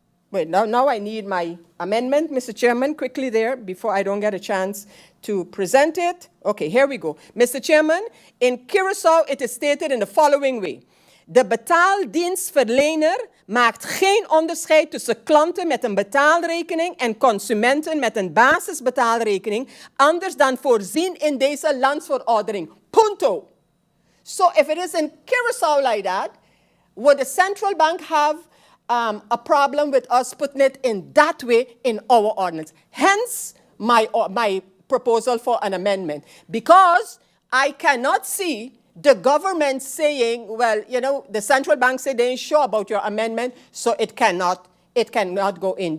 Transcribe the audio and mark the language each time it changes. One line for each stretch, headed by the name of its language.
English: Wait, now I need my amendment, Mr. Chairman, quickly there, before I don't get a chance to present it. Okay, here we go. Mr. Chairman, in Curaçao, it is stated in the following way.
Dutch: De betaaldienstverlener maakt geen onderscheid tussen klanten met een betaalrekening en consumenten met een basisbetaalrekening, anders dan voorzien in deze Landsverordening.
Papiamento: Punto.
English: So if it is in Curaçao like that, would the central bank have a problem with us putting it in that way in our ordinance? Hence, my proposal for an amendment. Because I cannot see the government saying, well, you know, the central bank said they ain't sure about your amendment, so it cannot go in.